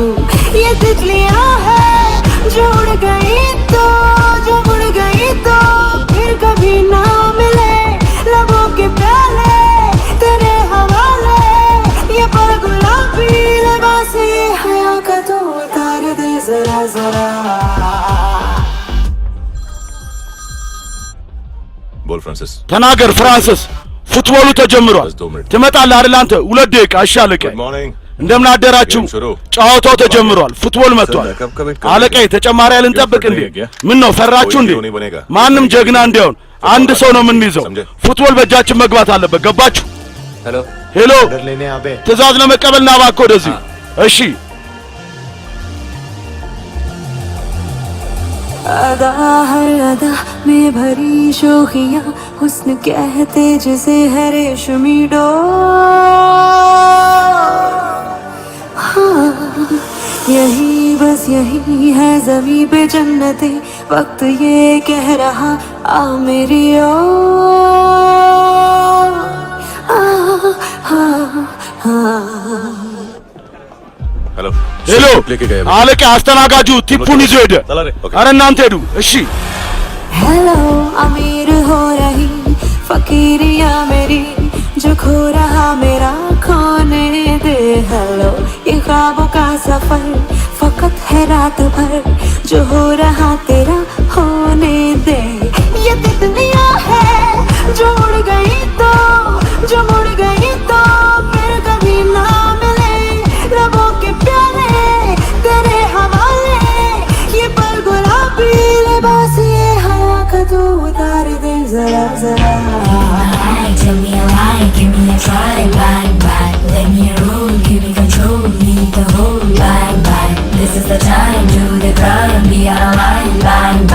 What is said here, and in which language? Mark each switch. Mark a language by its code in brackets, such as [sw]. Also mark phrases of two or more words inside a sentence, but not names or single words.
[hi] ये तितलियां है जो उड़ गई तो जो उड़ गई तो फिर कभी ना मिले लबों के प्याले तेरे हवाले ये पल गुलाबी लिबास ये हया का तू उतार दे जरा जरा। बोल फ्रांसिस [am] ተናገር ፍራንሲስ። ፉትቦሉ ተጀምሯል። ትመጣለህ አይደል አንተ? 2 ደቂቃ እሺ አለቃዬ። እንደምን አደራችሁ? ጨዋታው ተጀምሯል። ፉትቦል መጥቷል። አለቃዬ ተጨማሪ ልንጠብቅ እንዴ? ምን ነው ፈራችሁ እንዴ? ማንም ጀግና እንዲያውን አንድ ሰው ነው የምንይዘው። ፉትቦል በእጃችን መግባት አለበት። ገባችሁ? ሄሎ ትዕዛዝ ለመቀበልና እባክህ ወደዚህ። እሺ [hi] अदा हर अदा में भरी शोखियाँ हुस्न कहते जिसे है रेशमी डोर। हाँ यही बस यही है ज़मीं पे जन्नतें, वक्त ये कह रहा आ मेरी ओर। हेलो [am] ሄሎ አለቃ አስተናጋጁ ቲፑን ይዞ ሄደ። አረ እናንተ ሄዱ። እሺ [hi] हेलो अमीर हो रही फकीरिया मेरी, जो खो रहा मेरा खोने दे। हेलो ये ख्वाबों का सफर फकत है रात भर, जो हो रहा तेरा होने दे। ये तितलियां है जो उड़ गई तो जो मुड़ गई तो फिर कभी ना मिले लबों के प्याले तेरे हवाले ये पल गुलाबी लिबास ये हया का तू उतार दे जरा जरा। [en] Tell me a lie, give me a try, bang bang. Let me roll, give me control, need the whole bang bang. This is the time, do the crime, be our line, bang.